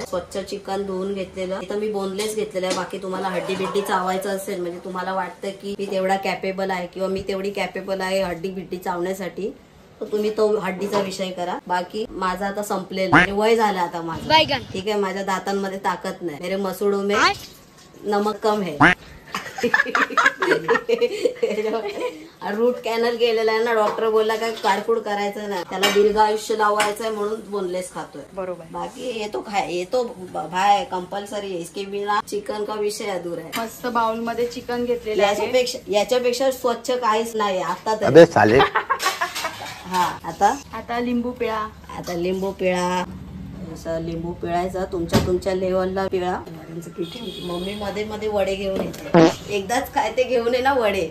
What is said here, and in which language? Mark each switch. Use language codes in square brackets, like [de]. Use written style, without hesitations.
[mr] स्वच्छ चिकन धुवून घेतलेलं. इथं मी बोनलेस घेतलेलं आहे. बाकी तुम्हाला हड्डी बिड्डी चावायचं असेल म्हणजे तुम्हाला वाटतं की मी तेवढा कॅपेबल आहे किंवा मी तेवढी कॅपेबल आहे हड्डी बिड्डी चावण्यासाठी, तर तुम्ही तो हड्डीचा विषय करा. बाकी माझा आता संपलेला आहे, वय झालं आता माझं, ठीक आहे. माझ्या दातांमध्ये ताकद नाही. [hi] मेरे मसूडों में नमक कम है. [mr] रूट कॅनल केलेला आहे ना, डॉक्टर बोलला काय काडकूड करायचं नाही, त्याला दीर्घ आयुष्य लावायचंय म्हणून बोनलेस खातोय. बरोबर. [hi] बाकी ये तो भाई कंपल्सरी है, इसके बिना चिकन का विषय अधूरा है. [mr] मस्त बाउल मध्ये चिकन घेतलेलं आहे. याच्यापेक्षा स्वच्छ काहीच नाही आता तरी. हा आता लिंबू पिळा. आता लिंबू पिळा. असं लिंबू पिळायचा तुमच्या लेवलला पिळा. मम्मी मध्ये मध्ये वडे घेऊन येते, एकदाच काय ते घेऊन ये ना वडे.